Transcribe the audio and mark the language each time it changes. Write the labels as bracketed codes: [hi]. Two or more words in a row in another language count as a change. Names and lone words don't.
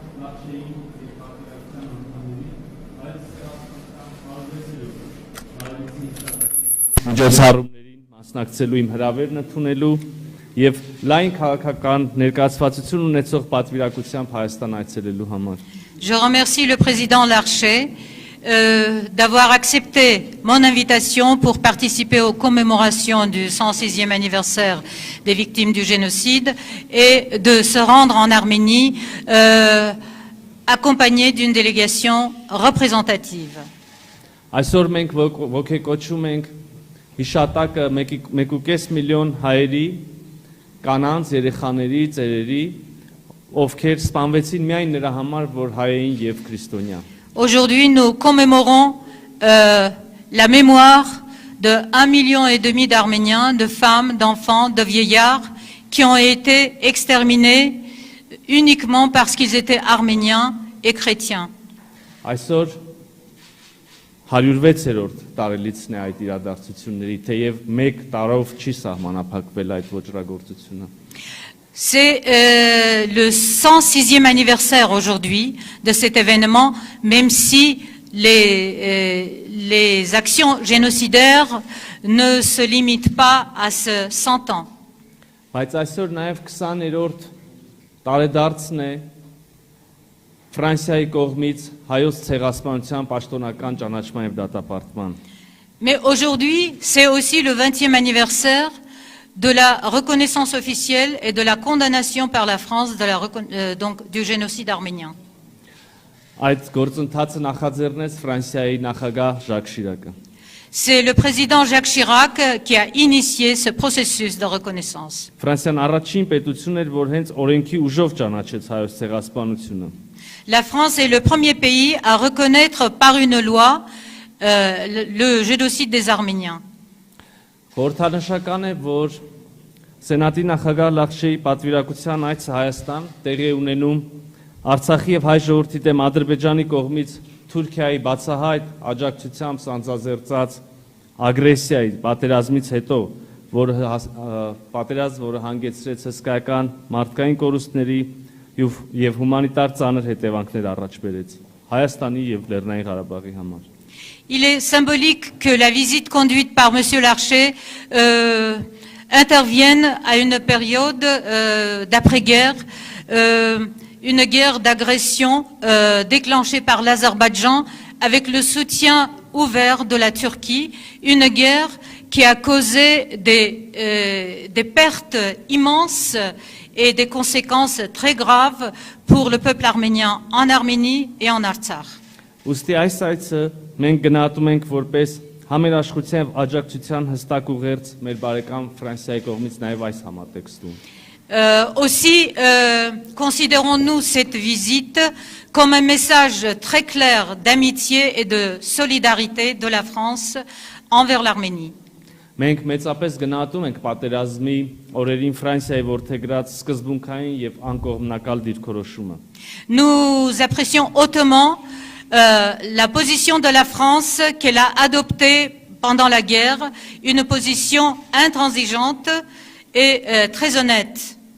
[hy] Միջոցառումներին մասնակցելու իմ հրավերն ընդունելու եւ լայն քաղաքական ներկայացվածություն ունեցող պատվիրակությամբ Հայաստան այցելելու համար։ [fr] Je remercie le président Larcher d'avoir accepté mon invitation pour participer aux commémorations du 106e anniversaire des victimes du génocide et de se rendre en Arménie accompagné d'une délégation représentative. [hy] Այսօր մենք ոգեկոչում ենք հիշատակը 1.5 միլիոն հայերի, կանանց, երեխաների, ծերերի, ովքեր սպանվեցին միայն նրա համար, որ հայ էին եւ քրիստոնյա։ [fr] Aujourd'hui, nous commémorons la mémoire de 1,5 million d'Arméniens, de femmes, d'enfants, de vieillards qui ont été exterminés uniquement parce qu'ils étaient arméniens et chrétiens. [hy] Այսօր 106-րդ տարելիցն է այդ իրադարձությունների, թեև 1 տարով չի սահմանափակվել այդ ոճրագործությունը։ [fr] C'est le 106e anniversaire aujourd'hui de cet événement, même si les actions génocidaires ne se limitent pas à ce 100 ans. [hy] Բայց այսօր նաև 20-րդ տարեդարձն է Ֆրանսիայի կողմից հայոց ցեղասպանության պաշտոնական ճանաչման եւ դատապարտման։ [fr] Mais aujourd'hui, c'est aussi le 20e anniversaire de la reconnaissance officielle et de la condamnation par la France donc, du génocide arménien. [hy] Այդ գործընթացը նախաձեռնեց Ֆրանսիայի նախագահ Ժակ Շիրակը։ [fr] C'est le président Jacques Chirac qui a initié ce processus de reconnaissance. [hy] Ֆրանսիան առաջին պետությունն էր, որ հենց օրենքի ուժով ճանաչեց հայոց ցեղասպանությունը։ [fr] La France est le premier pays à reconnaître par une loi le génocide des Arméniens. [hy] Խորհրդանշական է, որ Սենատի նախագահ Լախշեի պատվիրակության այցը Հայաստան տեղի է ունենում Արցախի եւ հայ ժողովրդի դեմ Ադրբեջանի կողմից Թուրքիայի բացահայտ աջակցությամբ սանձազերծած ագրեսիայի պատերազմից հետո, որը հանգեցրեց հսկայական մարդկային կորուստների եւ հումանիտար ծանր հետևանքներ առաջ բերեց Հայաստանի եւ Լեռնային Ղարաբաղի համար։ [fr] Il est symbolique que la visite conduite par M. Larcher intervienne à une période d'après-guerre, une guerre d'agression déclenchée par l'Azerbaïdjan avec le soutien ouvert de la Turquie, une guerre qui a causé des pertes immenses et des conséquences très graves pour le peuple arménien en Arménie et en Artsakh. [hy] Ուստի այս այցը մենք գնահատում ենք որպես համերաշխության եւ աջակցության հստակ ուղերձ մեր բարեկամ Ֆրանսիայի կողմից նաեւ այս համատեքստում։ [fr] Aussi, considérons-nous cette visite comme un message très clair d'amitié et de solidarité de la France envers l'Arménie. [hy] Մենք մեծապես գնահատում ենք պատերազմի օրերին Ֆրանսիայի որդեգրած սկզբունքային եւ անկողմնակալ դիրքորոշումը։ [fr] Nous apprécions hautement la position de la France qu'elle a adoptée pendant la guerre, une position intransigeante et très honnête.